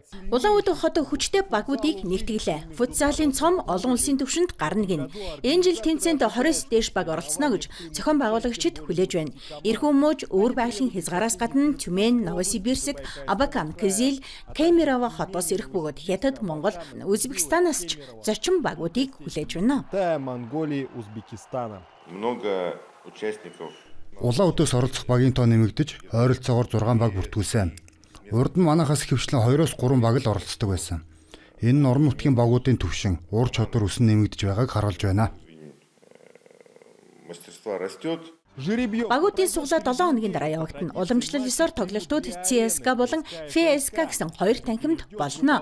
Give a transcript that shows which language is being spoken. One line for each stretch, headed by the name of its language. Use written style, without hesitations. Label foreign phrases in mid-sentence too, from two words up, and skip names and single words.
Mongolian: Улаан-Удэ хот хүчтэй багуудыг нэгтгэлээ. Футзалын цом олон улсын түвшинд гарна гин. Энэ жил тэмцээнд 20 дээш баг оролцоно гэж зохион байгуулагчид хүлээж байна. Эрхэм мууж өөр байгалийн хязгаараас гадна Тюмень, Новосибирск, Абакан, Кызыл, Кемерово хотоос ирэх бөгөөд Хятад, Монгол, Узбекистанаас ч зочин багуудыг хүлээж байна.
Russian: Монголии, Узбекистана. Много участников.
Mongolian: Улаан-Удээс оролцох багийн тоо нэмэгдэж, ойролцоогоор 6 баг бүртгүүлсэн. Урд нь манайхаас ихэвчлэн 2-3 баг л оролцдог байсан. Энэ нь орон нутгийн багуудын түвшин, ур чадвар өсөн нэмэгдэж байгааг харуулж байна.
Russian: Мастерство растет.
Mongolian: Багуудын суглаа 7 хоногийн дараа явагдана. Уламжлал ёсоор тоглолтууд ЦСКА болон ФСК гэсэн хоёр танхимд болно.